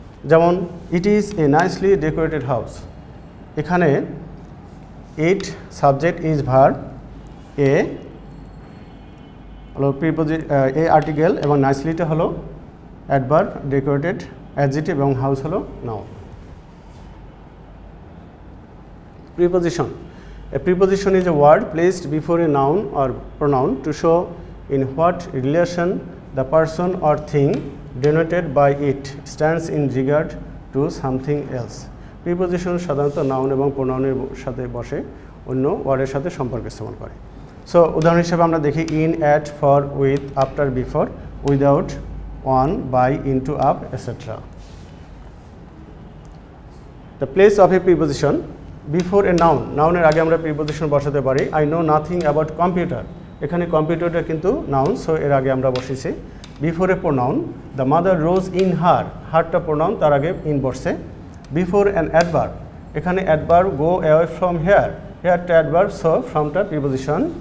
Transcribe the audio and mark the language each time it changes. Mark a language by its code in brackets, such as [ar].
[en] যেমন it is a nicely decorated house, এখানে it subject, is verb, a [bn] হলো এই আর্টিকেল এবং নাইসলিটা হলো অ্যাডভার্ব, ডেকোরেটেড অ্যাডজেক্টিভ এবং হাউস হলো noun. [en] Preposition. A preposition is a word placed before a noun or pronoun to show in what relation the person or thing denoted by it stands in regard to something else. [bn] Preposition সাধারণত noun এবং প্রোনাউনের সাথে বসে অন্য ওয়ার্ডের সাথে সম্পর্ক স্থাপন করে। সো উদাহরণ হিসেবে আমরা দেখি in, at, for, with, after, before, without, on, by, into, up, etcetera. [en] The place of a preposition before a noun. [bn] নাউনের আগে আমরা প্রিপোজিশন বসাতে পারি। [en] I know nothing about computer, [bn] এখানে কম্পিউটারটা কিন্তু নাউন, সো এর আগে আমরা বসেছি। [en] before a pronoun, the mother rose in her, [bn] হারটা প্রোনাউন, তার আগে ইন বসছে। [en] Before an adverb, এখানে adverb go away from here, হেয়ারটা adverb, so ফ্রমটা preposition.